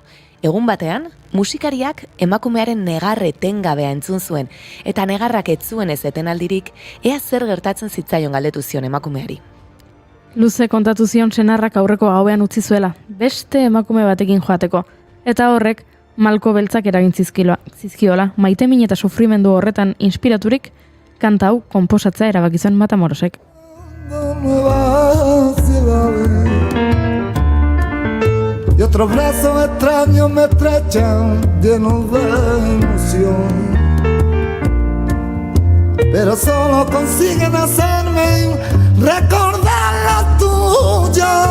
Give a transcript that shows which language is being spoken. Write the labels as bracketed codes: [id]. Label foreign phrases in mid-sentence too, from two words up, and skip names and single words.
[eu] Egun batean, musikariak emakumearen negarre etengabea entzun zuen, eta negarrak ez zuen ez etenaldirik, ea zer gertatzen zitzaion galdetu zion emakumeari. Luze kontatu zion senarrak aurreko gauean utzi zuela, beste emakume batekin joateko, eta horrek malko beltzak eragin zizkiola, maitemin eta sufrimendu horretan inspiraturik, kanta hau konposatzea erabaki zuen Matamorosek. [es] Y otros brazos extraños me estrechan llenos de emoción, pero solo consiguen hacerme recordar lo tuyo.